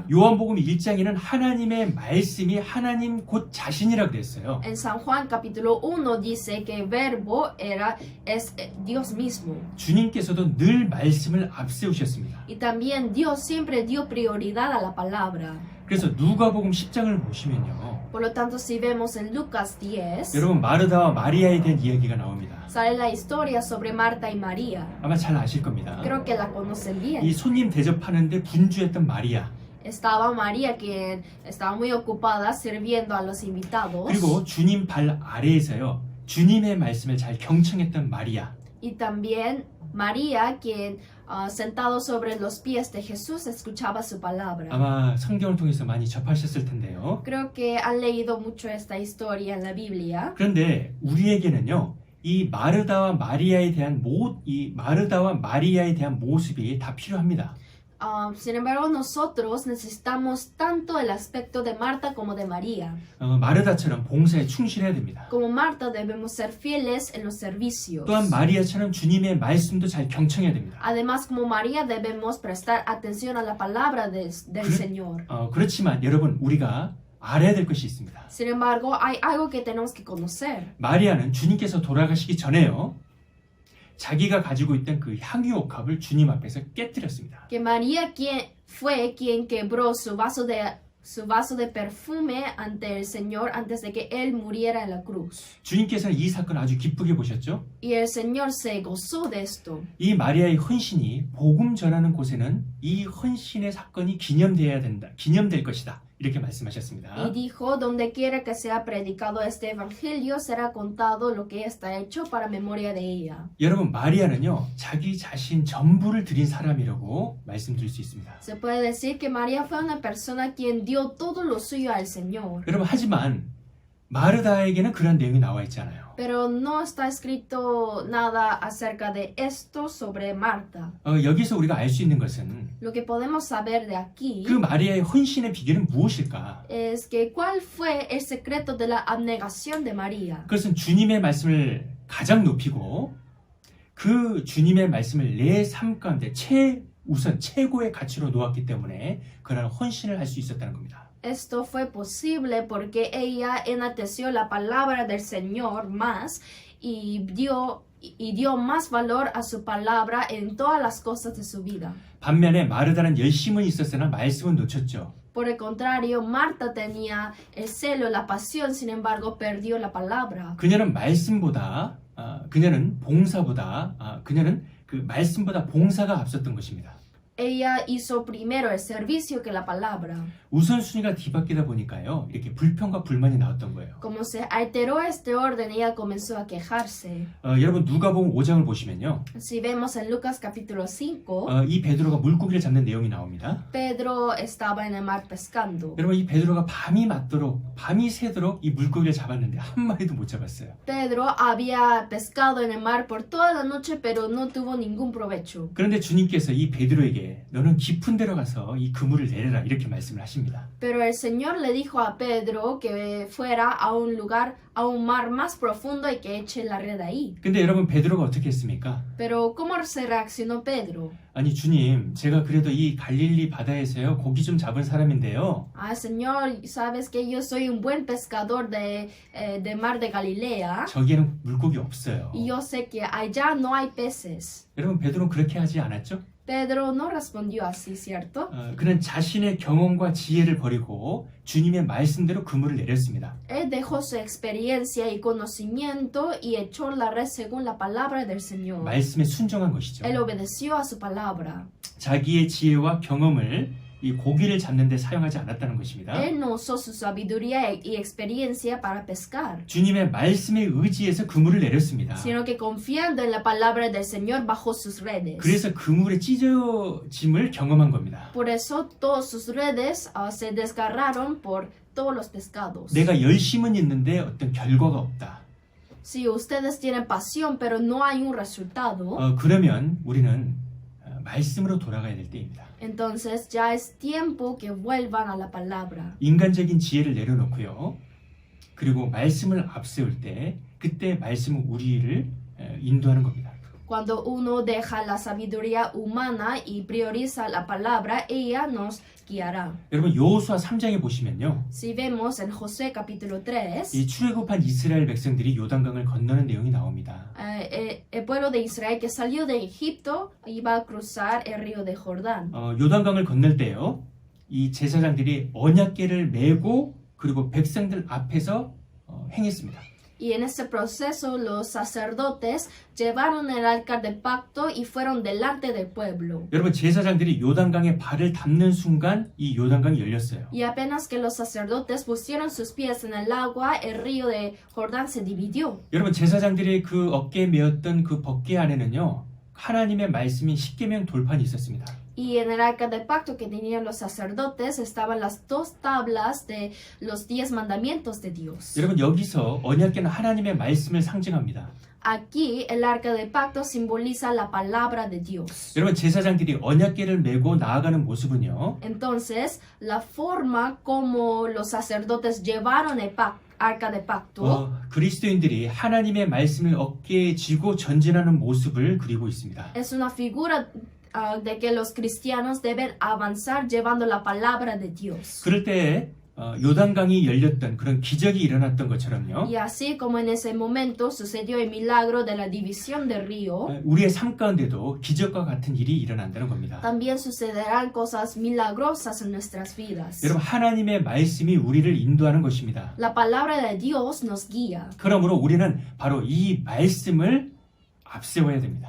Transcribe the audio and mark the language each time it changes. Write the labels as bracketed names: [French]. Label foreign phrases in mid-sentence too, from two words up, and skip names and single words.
[Korean] 요한복음 1장에는 하나님의 말씀이 하나님 곧 자신이라고 그랬어요. [Spanish] En San Juan capítulo 1 dice que el verbo es Dios mismo. [Korean] 주님께서도 늘 말씀을 앞세우셨습니다. [Spanish] Y también Dios siempre dio prioridad a la palabra. [Korean] 그래서 누가복음 10장을 보시면요. [Spanish] Por lo tanto, si vemos en Lucas 10, [Korean] 여러분 마르다와 마리아에 대한 이야기가 나옵니다. [Spanish] sale la historia sobre Marta y María. [Korean] 아마 잘 아실 겁니다. [Spanish] Creo que la conocen bien. [Korean] 이 손님 대접하는데 분주했던 마리아. [Spanish] Estaba María, quien estaba muy ocupada sirviendo a los invitados. [Korean] 그리고 주님 발 아래에서요. 주님의 말씀을 잘 경청했던 마리아. [Spanish] Y también María, quien sentado sobre los pies de Jesús escuchaba su palabra. [Korean] 아마 성경을 통해서 많이 접하셨을 텐데요. [Spanish] Creo que han leído mucho esta historia en la Biblia. [Korean] 그런데 우리에게는요. 이 마르다와 마리아에 대한 모습이 다 필요합니다. [Spanish] Sin embargo, nosotros necesitamos tanto el aspecto de Marta como de María. [Korean] 마르다처럼 봉사에 충실해야 됩니다. [Spanish] Como Marta debemos ser fieles en los servicios. [Korean] 또한 마리아처럼 주님의 말씀도 잘 경청해야 됩니다. [Spanish] Además, como María debemos prestar atención a la palabra del Señor. [Korean] 그렇지만 여러분 우리가 알아야 될 것이 있습니다. [Spanish] Sin embargo, hay algo que tenemos que conocer. [Korean] 마리아는 주님께서 돌아가시기 전에요. 자기가 가지고 있던 그 향유옥합을 주님 앞에서 깨뜨렸습니다. [Spanish] Que María fue quien quebró su vaso de su vaso de perfume ante el Señor antes de que Él muriera en la cruz. [Korean] 주님께서는 이 사건을 아주 기쁘게 보셨죠? [Spanish] Y el Señor se gozó de esto. [Korean] 이 마리아의 헌신이 복음 전하는 곳에는 이 헌신의 사건이 기념될 것이다. 이렇게 말씀하셨습니다. [Spanish] Y dijo, donde quiera que sea predicado este evangelio, será contado lo que está hecho para memoria de ella. [Korean] 여러분, 마리아는요, 자기 자신 전부를 드린 사람이라고 말씀드릴 수 있습니다. [Spanish] Se puede decir que María fue una persona quien dio todo lo suyo al Señor. [Korean] 여러분, 하지만 마르다에게는 그런 내용이 나와 있잖아요. [Spanish] Pero no está escrito nada acerca de esto sobre Marta. [Korean] 여기서 우리가 알 수 있는 것은 [Spanish] Lo que podemos saber de aquí [Korean] 그 마리아의 헌신의 비결은 무엇일까? [Spanish] es que cuál fue el secreto de la abnegación de María. [Korean] 그것은 주님의 말씀을 가장 높이고 그 주님의 말씀을 내 삶 가운데 우선 최고의 가치로 놓았기 때문에 그런 헌신을 할 수 있었다는 겁니다. [Spanish] Esto fue posible porque ella enalteció la palabra del Señor más y dio más valor a su palabra en todas las cosas de su vida. [Korean] 반면에 마르다는 열심은 있었으나 말씀은 놓쳤죠. [Spanish] Por el contrario, Marta tenía el celo, la pasión, sin embargo, perdió la palabra. [Korean] 그녀는 말씀보다 그녀는 그 말씀보다 봉사가 앞섰던 것입니다. [Spanish] Ella hizo primero el servicio que la palabra. [Korean] 우선순위가 뒤바뀌다 보니까요, 이렇게 불평과 불만이 나왔던 거예요. [Spanish] Como se alteró este orden, ella comenzó a quejarse. [Korean] 여러분 누가복음 5장을 보시면요, [Spanish] Si vemos en Lucas capítulo 5, [Korean] 이 베드로가 물고기를 잡는 내용이 나옵니다. [Spanish] Pedro estaba en el mar pescando. [Korean] 여러분 이 베드로가 밤이 새도록 이 물고기를 잡았는데 한 마리도 못 잡았어요. [Spanish] Pedro había pescado en el mar por toda la noche, pero no tuvo ningún provecho. [Korean] 그런데 주님께서 이 베드로에게 너는 깊은 데로 가서 이 그물을 내려라 이렇게 말씀을 하십니다. [Spanish] Pero el Señor le dijo a Pedro que fuera a un lugar, a un mar más profundo y que eche la red ahí. [Korean] 근데 여러분 베드로가 어떻게 했습니까? [Spanish] Pero ¿cómo se reaccionó Pedro? [Korean] 아니 주님, 제가 그래도 이 갈릴리 바다에서요 고기 좀 잡은 사람인데요. [Spanish] Ah, Señor, sabes que yo soy un buen pescador de mar de Galilea [Korean] 저기에는 물고기 없어요. [Spanish] y yo sé que allá no hay peces. [Korean] 여러분 베드로는 그렇게 하지 않았죠? [Spanish] Pedro no respondió así, ¿cierto? [Korean] 그는 자신의 경험과 지혜를 버리고 주님의 말씀대로 그물을 내렸습니다. [Spanish] Él dejó su experiencia y conocimiento y echó la red según la palabra del Señor. [Korean] 말씀에 순종한 것이죠. [Spanish] Él obedeció a su palabra. [Korean] 자기의 지혜와 경험을 이 고기를 잡는 데 사용하지 않았다는 것입니다. [Spanish] Él no usó su sabiduría y experiencia para pescar, [Korean] 주님의 말씀에 의지해서 그물을 내렸습니다. [Spanish] sino que confiando en la palabra del Señor bajó sus redes. [Korean] 그래서 그물의 찢어짐을 경험한 겁니다. [Spanish] Por eso todas sus redes se desgarraron por todos los pescados. [Korean] 내가 열심은 있는데 어떤 결과가 없다. [Spanish] Si ustedes tienen pasión pero no hay un resultado, [Korean] 그러면 우리는 말씀으로 돌아가야 될 때입니다. [Spanish] entonces ya es tiempo que vuelvan a la palabra. [Korean] 인간적인 지혜를 내려놓고요. 그리고 말씀을 앞세울 때 그때 말씀은 우리를 인도하는 겁니다. [Spanish] Cuando uno deja la sabiduría humana y prioriza la palabra, ella nos guiará. [Korean] 여러분 여호수아 3장에 보시면요. [Spanish] Si vemos en Josué capítulo 3, [Korean] 이 출애굽한 이스라엘 백성들이 요단강을 건너는 내용이 나옵니다. [Spanish] el pueblo de Israel que salió de Egipto iba a cruzar el río de Jordán. [Korean] 요단강을 건널 때요. 이 제사장들이 언약궤를 메고 그리고 백성들 앞에서 행했습니다. [Spanish] Y en ese proceso los sacerdotes llevaron el arca de pacto y fueron delante del pueblo. [Korean] 여러분 제사장들이 요단강에 발을 담는 순간 이 요단강이 열렸어요. [Spanish] Y apenas que los sacerdotes pusieron sus pies en el agua, el río de Jordán se dividió. [Korean] 여러분 제사장들이 그 어깨에 메었던 그 법궤 안에는요. 하나님의 말씀인 십계명 돌판이 있었습니다. [Spanish] Y en el arca de pacto que tenían los sacerdotes estaban las dos tablas de los 10 mandamientos de Dios. [Korean] 여러분 여기서 언약궤는 하나님의 말씀을 상징합니다. [Spanish] Aquí el arca de pacto simboliza la palabra de Dios. [Korean] 여러분 제사장들이 언약궤를 메고 나아가는 모습은요. [Spanish] Entonces, la forma como los sacerdotes llevaron el arca de pacto [Korean] 그리스도인들이 하나님의 말씀을 어깨에 쥐고 전진하는 모습을 그리고 있습니다. [Spanish] es una figura de que los cristianos deben avanzar llevando la palabra de Dios. [Korean] 그럴 때 요단강이 열렸던 그런 기적이 일어났던 것처럼요. [Spanish] Y así como en ese momento sucedió el milagro de la división del río, [Korean] 우리의 삶 가운데도 기적과 같은 일이 일어난다는 겁니다. [Spanish] también sucederán cosas milagrosas en nuestras vidas. [Korean] 여러분, 하나님의 말씀이 우리를 인도하는 것입니다. [Spanish] La palabra de Dios nos guía. [Korean] 그러므로 우리는 바로 이 말씀을 앞세워야 됩니다.